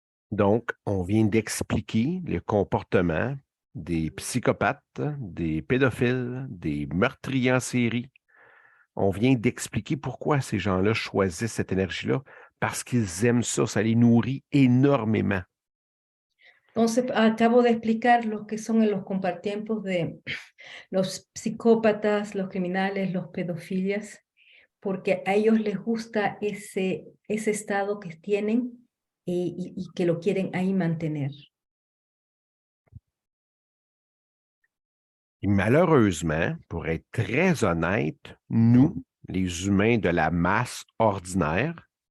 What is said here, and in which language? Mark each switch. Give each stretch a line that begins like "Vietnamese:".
French: Donc, on vient d'expliquer le comportement des psychopathes, des pédophiles, des meurtriers en série. On vient d'expliquer pourquoi ces gens-là choisissent cette énergie-là, parce qu'ils aiment ça, ça les nourrit énormément.
Spanish: Entonces, acabo de explicar lo que son los compartiempos de los psicópatas, los criminales, los pedofilias, porque a ellos les gusta ese estado que tienen y que lo quieren ahí mantener.
French: Et malheureusement, pour être très honnête, nous, les humains de la masse ordinaire,